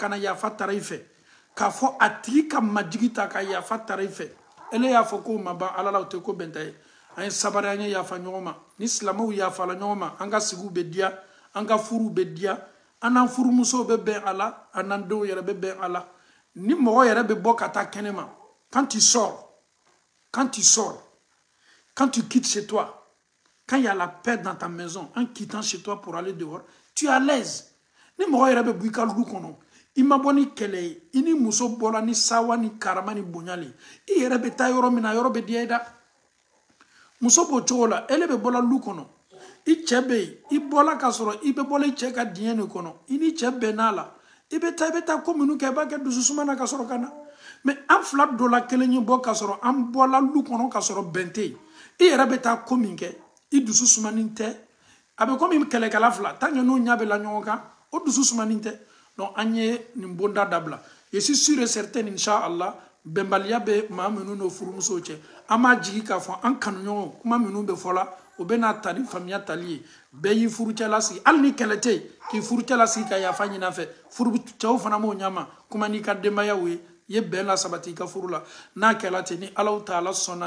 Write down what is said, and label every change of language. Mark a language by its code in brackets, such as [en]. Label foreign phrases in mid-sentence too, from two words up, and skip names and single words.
[bm] na yafa tara i fɛ k'a fɔ a tigi ka majigi ta ka yafa tara i fɛ ele y'a fɔ k'o ma ban ala la o tɛ ko bɛnta ye an ye sabari an ye yafa ɲɔgɔn ma ni silamɛw yafala ɲɔgɔn ma an ka sigiw bɛ diya an ka furuw bɛ diya an n'an furumusow bɛ bɛn a la an n'an denw yɛrɛ bɛ bɛn a la ni mɔgɔ yɛrɛ bɛ bɔ ka taa kɛnɛ ma [fr] quand tu sors quand tu quittes chez toi quand il y a la paix dans ta maison en quittant chez toi pour aller dehors tu es à l'aise. [bm] Ni mɔgɔ yɛrɛ bɛ bɔ i ka du kɔnɔ i ma bɔ ni kɛlɛ ye i ni muso bɔra ni sawa ni karama ni bonya le i yɛrɛ bɛ taa yɔrɔ min na yɔrɔ bɛ diya i da muso b'o cogo la ele bɛ bɔla du kɔnɔ i cɛ bɛ yen i bɔla ka sɔrɔ i bɛ bɔla i cɛ ka diɲɛ de kɔnɔ i ni cɛ bɛnn'a la i bɛ taa ko minnu kɛ i b'a kɛ dususuma na ka sɔrɔ ka na mais an fila dɔ la kelen ye bɔ ka sɔrɔ an bɔla du kɔnɔ ka sɔrɔ bɛn tɛ yen i yɛrɛ bɛ taa ko min kɛ i dusu sumanin tɛ a bɛ komi kɛlɛkɛla fila [fr] tant que [bm] n'o ɲɛ bɛ la ɲɔgɔn kan o dusu sumanin tɛ donc an ye nin bonda dabila [fr] je suis sûr et certain [bm] inchallah bɛnbaliya bɛ maa minnu n'o furumusow cɛ an b'a jigi k'a fɔ an kanuɲɔgɔnw kuma minnu bɛ fɔ la o bɛ n'a ta ni faamuya tali ye bɛɛ y'i furucɛla sigi hali ni kɛlɛ tɛ yen k'i furucɛla sigi ka yafa ɲini a fɛ cɛw fana m'o ɲama kuma n'i ka denbayaw ye i ye bɛn la sabati i ka furu la n'a kɛla ten ni Alahu Taala sɔnna